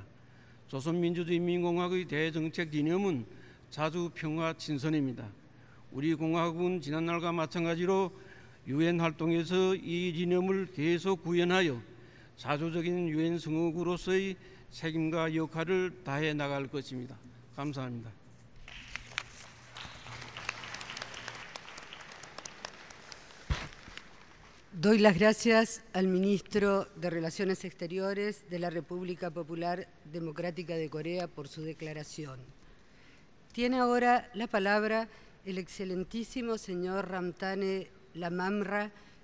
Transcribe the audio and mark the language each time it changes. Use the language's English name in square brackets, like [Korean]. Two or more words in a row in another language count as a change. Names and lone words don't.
[Korean] 조선민주주의인민공화국의 대정책 이념은 자주평화 친선입니다. 우리 공화국은 지난날과 마찬가지로 유엔 활동에서 이 이념을 계속 구현하여 자주적인 유엔 성역으로서의 책임과 역할을 다해 나갈 것입니다. 감사합니다. [Spanish] Doy las gracias al ministro de Relaciones Exteriores de la República Popular Democrática de Corea por su declaración. Tiene ahora la palabra el excelentísimo señor Ramtane Lamamra,